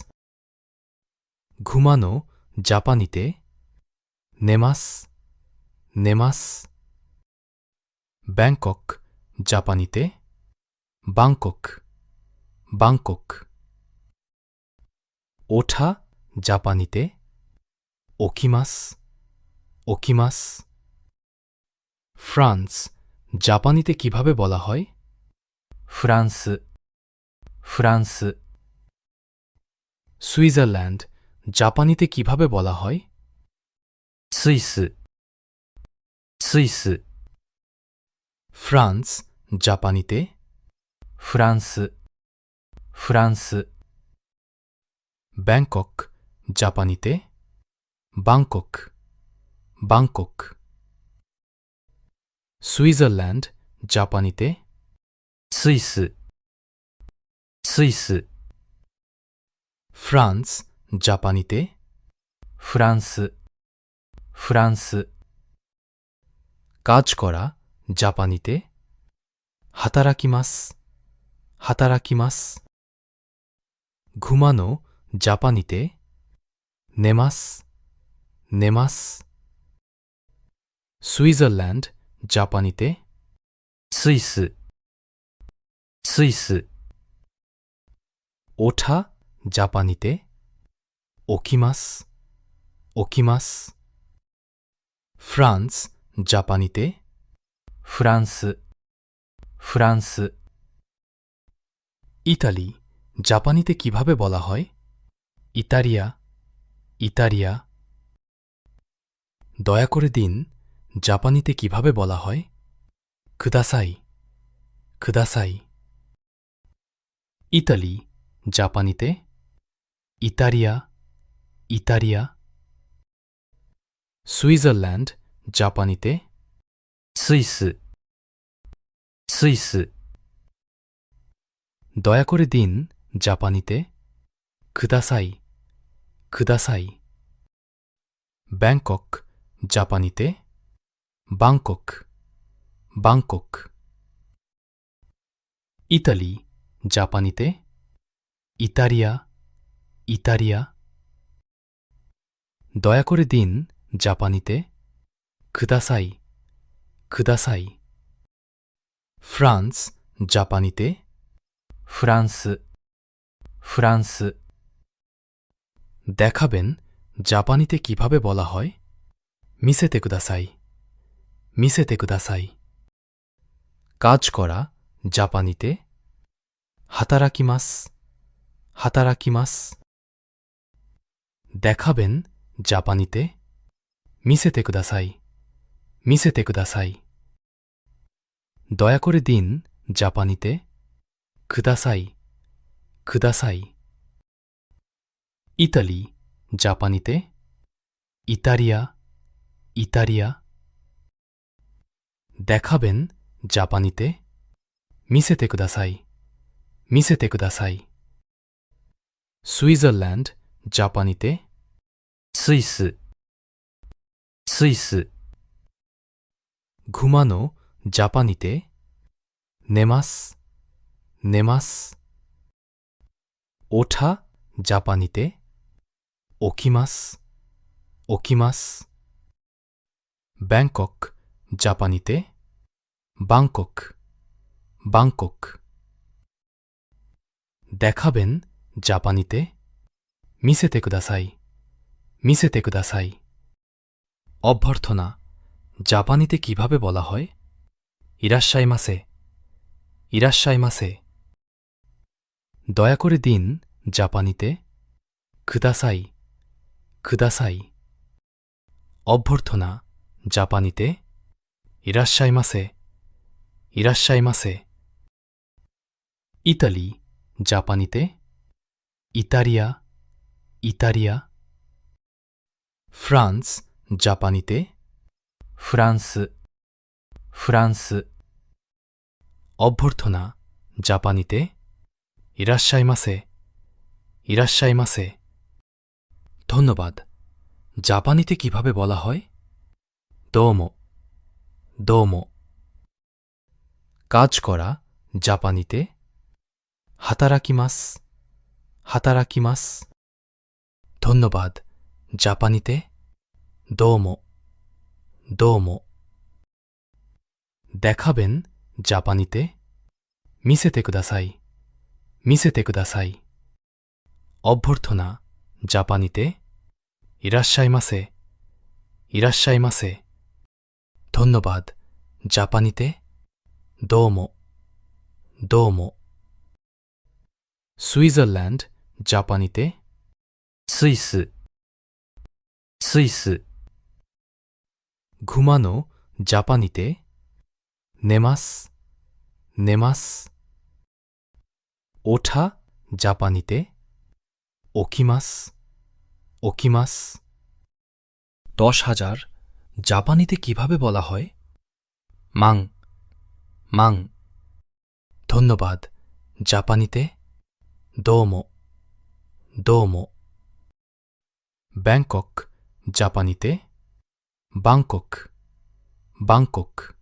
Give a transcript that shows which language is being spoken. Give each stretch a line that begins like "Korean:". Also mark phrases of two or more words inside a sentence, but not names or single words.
Bangla: ঘুমানো জাপানিতে
Japanese: 寝ます 寝ます
Bangla: ব্যাংকক জাপানিতে বাংকক বাংকক ওঠা জাপানিতে
Japanese: 起きます 起きます
Bangla: ফ্রান্স জাপানিতে কিভাবে বলা হয়
Japanese: フランス、フランス、
Bangla: সুইজারল্যান্ড জাপানিতে কিভাবে বলা হয়
Japanese: スイス、スイス、
Bangla: ফ্রান্স জাপানিতে
Japanese: フランス、フランス、
Bangla: ব্যাংকক জাপানিতে বাংকক বাংকক সুইজারল্যান্ড জাপানিতে
Japanese: スイス、スイス、
Bangla: ফ্রান্স জাপানিতে
Japanese: フランス、フランス、
Bangla: কাজ করা জাপানিতে
Japanese: 働きます働きます
Bangla: ঘুমানো জাপানিতে
Japanese: 寝ます寝ます
Bangla: সুইজারল্যান্ড জাপানিতে
Japanese: スイス、スイス、
Bangla: ওঠা জাপানিতে
Japanese: 起きます起きます
Bangla: フランスজাপানিতে
Japanese: フランス、フランス、
Bangla: ইতালি জাপানিতে কিভাবে বলা হয় ইতালিয়া ইতালিয়া দয়া করে দিন জাপানিতে কিভাবে বলা হয়
Japanese: ください ください
Bangla: ইতালি জাপানিতে ইতালিয়া ইতালিয়া সুইজারল্যান্ড জাপানিতে
Japanese: スイス、スイス、
Bangla: দয়া করে দিন জাপানিতে
Japanese: ください ください
Bangla: ব্যাংকক জাপানিতে বাংকক বাংকক ইতালি জাপানিতে ইতালিয়া ইতালিয়া দয়া করে দিন জাপানিতে
Japanese: ください ください
Bangla: ফ্রান্স জাপানিতে
Japanese: フランス、フランス、
Bangla: দেখাবেন জাপানিতে কিভাবে বলা হয়
Japanese: 見せて ください 見せて ください
Bangla: কাজ করা জাপানিতে
Japanese: 働きます働きます
Bangla: দেখাবেন জাপানিতে
Japanese: 見せて ください 見せて ください
Bangla: দয়া করে দিন জাপানিতে
Japanese: ください ください
Bangla: ইতালি জাপানিতে ইতালিয়া ইতালিয়া দেখাবেন জাপানিতে
Japanese: 見せて ください 見せて ください
Bangla: সুইজারল্যান্ড জাপানিতে
Japanese: スイス、スイス、
Bangla: ঘুমানো জাপানিতে
Japanese: 寝ます寝ます
Bangla: ওঠা জাপানিতে
Japanese: 起きます起きます
Bangla: ব্যাংকক জাপানিতে バンコクバンコク দেখাবেন জাপানিতে
Japanese: 見せて ください 見せて ください
Bangla: অভ্যর্থনা জাপানিতে কিভাবে বলা হয়
Japanese: いらっしゃいませ いらっしゃいませ
Bangla: দয়া করে দিন জাপানিতে
Japanese: ください ください
Bangla: অভ্যর্থনা জাপানিতে
Japanese: いらっしゃいませ いらっしゃいませ
Bangla: ইতালি জাপানিতে ইতালিয়া ইতালিয়া ফ্রান্স জাপানিতে
Japanese: フランス、フランス、
Bangla: অভ্যর্থনা জাপানিতে
Japanese: いらっしゃいませ いらっしゃいませ
Bangla: ধন্যবাদ জাপানিতে কিভাবে বলা হয়
Japanese: どうも どうも
Bangla: কাজ করা জাপানিতে
Japanese: 働きます働きます
Bangla: ধন্যবাদ জাপানিতে
Japanese: どうも どうも
Bangla: দেখাবেন জাপানিতে
Japanese: 見せて ください 見せて ください
Bangla: অভ্যর্থনা জাপানিতে
Japanese: いらっしゃいませ いらっしゃいませ
Bangla: ধন্যবাদ জাপানিতে
Japanese: どうも どうも
Bangla: সুইজারল্যান্ড জাপানিতে
Japanese: スイス、スイス、
Bangla: ঘুমানো জাপানিতে
Japanese: 寝ます寝ます
Bangla: ওঠা জাপানিতে
Japanese: 起きます起きます
Bangla: 10,000 জাপানিতে কিভাবে বলা হয়
Japanese: 万 万
Bangla: ধন্যবাদ জাপানিতে
Japanese: どうも どうも
Bangla: ব্যাংকক জাপানিতে বাংকক বাংকক